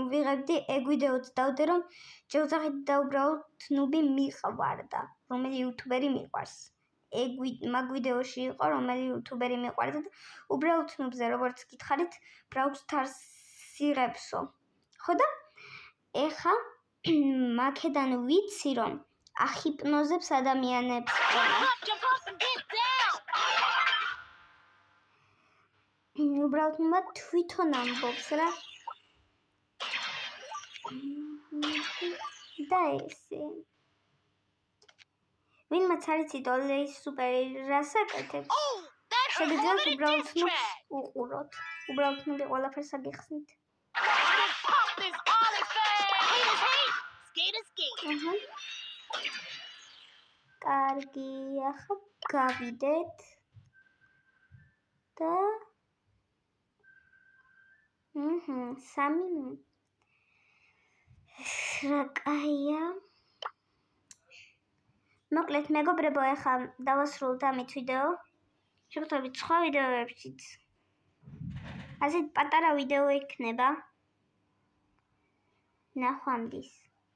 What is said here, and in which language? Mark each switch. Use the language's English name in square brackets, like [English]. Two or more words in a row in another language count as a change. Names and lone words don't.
[Georgian] ვიღებდი ეგ ვიდეოც დავდე რომ ჯეუძახით და უბრალოდ ნუბი მიყვარდა რომელი იუთუბერი მიყვარს ეგ მაგ ვიდეოში იყო რომელი იუთუბერი მიყვარდა და უბრალოდ ნუბზე როგორც გითხარით Brawl Stars იღებსო ხო და ეხა მაქედან ვიცი რომ ახიპნოზებს ადამიანებს [English] Jump up and get down. [Georgian] უბრალოდ მე თვითონ ამბობს რა და ესე ვინმეც არ იცით ოლეის სუპერი რას აკეთებს [English] Oh, that hurt more [Georgian] შეგიძლიათ [English] than a [Georgian] უბრალოდ [English] diss [Georgian] ნუბს [English] track. [Georgian] უყუროთ უბრალოდ ნუბი ყველაფერს აგიხსნით [English] Let's pop this Ollie fag. Haters hate, skaters skate. [Georgian] კარგი ახლა გავიდეთ და სამი რა კაია მოკლედ მეგობრებო ახლა დავასრულოთ ამით ვიდეო შევხვდებით სხვა ვიდეოებშიც ასეთ პატარა ვიდეო იქნება ნახვამდის